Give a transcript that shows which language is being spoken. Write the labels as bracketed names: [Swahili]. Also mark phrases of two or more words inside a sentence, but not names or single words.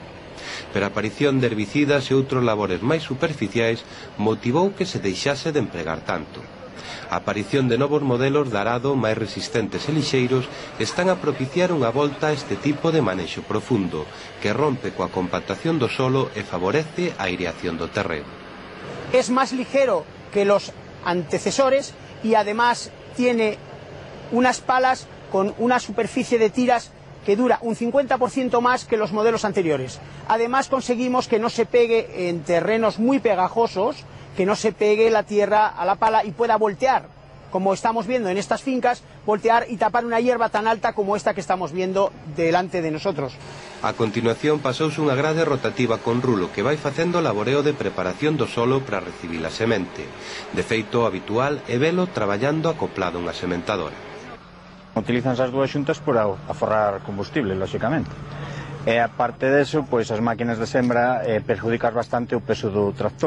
[Galician] Pero a aparición de herbicidas e outros labores máis superficiais motivou que se deixase de empregar tanto. A aparición de novos modelos de arado máis resistentes e lixeiros están a propiciar unha volta a este tipo de manexo profundo, que rompe coa compactación do solo e favorece a aireación do terreno. [Spanish] Es más ligero que los antecesores y además tiene unas palas con una superficie de tiras que dura un 50% más que los modelos anteriores. Además conseguimos que no se pegue en terrenos muy pegajosos, que no se pegue la tierra a la pala y pueda voltear, como estamos viendo en estas fincas, voltear y tapar una hierba tan alta como esta que estamos viendo delante de nosotros. [Galician] A continuación pasouse unha grade rotativa con rulo que vai facendo o laboreo de preparación do solo para recibir a semente. De feito, o habitual é velo traballando acoplado a unha sementadora. Utilizan as dúas xuntas por aforrar combustible, lóxicamente. E aparte deso, pois as máquinas de sembra perjudican bastante o peso do tractor.